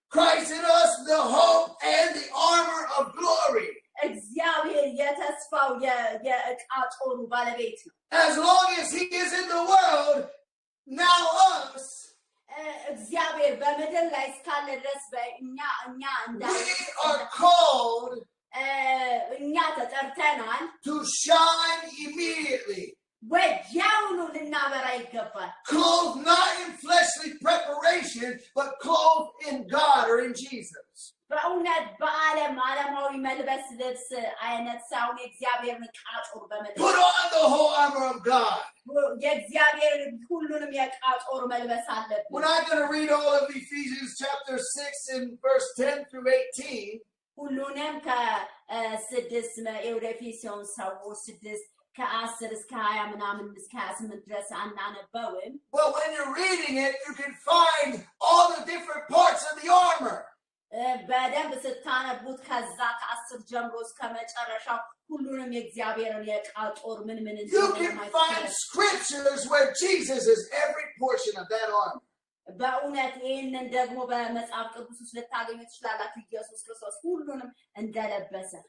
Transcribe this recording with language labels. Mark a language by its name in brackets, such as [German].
[English] Christ in us, the hope and the armor of glory. [Amharic] እግዚአብሔር የተስፋው የዕቃ ጦሩ ባለቤት ነው። [English] As long as he is in the world, now us. [Amharic] እግዚአብሔር በምድር ላይ እስካለ ድረስ በእኛ [English] we are called [Amharic] እኛ ተጠርተናል [English] to shine immediately. [Amharic] ወዲያውኑ ልናበራ ይገባል። [English] Clothed not in fleshly preparation, but clothed in God or in Jesus. [Amharic] በእውነት ዓለማዊ መልበስ ልብስ አይነት ሳይሆን የእግዚአብሔርን ዕቃ ጦር በመልበስ [English] Put on the whole armor of God. [Amharic] የእግዚአብሔር ሁሉንም የዕቃ ጦር መልበስ አለብን። [English] We're not going to read all of Ephesians chapter 6 and verse 10 through 18. [Amharic] ሁሉንም ከ6 ኤፌሶን ሰዎች 6 ከ10 እስከ 20 ምናምን እስከ 28 ድረስ አናነበውም። [English] But when you're reading it, you can find all the different parts of the armor. [Amharic] በደንብ ስታነቡት ከዛ ከ10 ጀምሮ እስከ መጨረሻው ሁሉንም የእግዚአብሔርን የቃል ጦር ምን [English] You can find scriptures where Jesus is every portion of that armor. [Amharic] በእውነት ይህንን ደግሞ በመጽሐፍ ቅዱስ ውስጥ ልታገኙ ትችላላችሁ። ኢየሱስ ክርስቶስ ሁሉንም እንደለበሰ